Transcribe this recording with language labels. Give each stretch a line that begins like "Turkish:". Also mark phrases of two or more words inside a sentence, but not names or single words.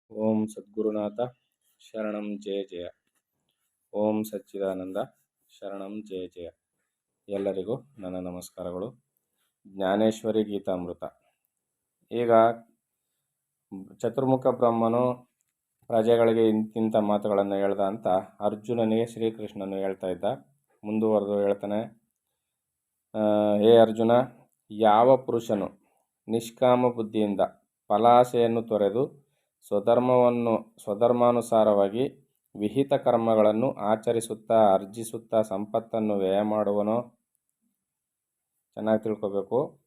Sanskrit: ಓಂ ಸದ್ಗುರುನಾಥ ಶರಣಂ ಜಯ ಜಯ. ಓಂ ಸಚ್ಚಿದಾನಂದ ಶರಣಂ ಜಯ ಜಯ.
Kannada: ಎಲ್ಲರಿಗೂ ನನ್ನ ನಮಸ್ಕಾರಗಳು. ಜ್ಞಾನೇಶ್ವರಿ ಗೀತಾಮೃತ. ಈಗ ಚತುರ್ಮುಖ ಬ್ರಹ್ಮನು ಪ್ರಜೆಗಳಿಗೆ ಇಂತಿಂಥ ಮಾತುಗಳನ್ನು ಹೇಳ್ದ ಅಂತ ಅರ್ಜುನನಿಗೆ ಶ್ರೀಕೃಷ್ಣನು ಹೇಳ್ತಾ ಇದ್ದ. ಮುಂದುವರೆದು ಹೇಳ್ತಾನೆ, ಹೇ ಅರ್ಜುನ, ಯಾವ ಪುರುಷನು ನಿಷ್ಕಾಮ ಬುದ್ಧಿಯಿಂದ ಫಲಾಸೆಯನ್ನು ತೊರೆದು ಸ್ವಧರ್ಮಾನುಸಾರವಾಗಿ ವಿಹಿತ ಕರ್ಮಗಳನ್ನು ಆಚರಿಸುತ್ತಾ ಅರ್ಜಿಸುತ್ತಾ ಸಂಪತ್ತನ್ನು ವ್ಯಯ ಮಾಡುವನೋ, ಚೆನ್ನಾಗಿ ತಿಳ್ಕೋಬೇಕು.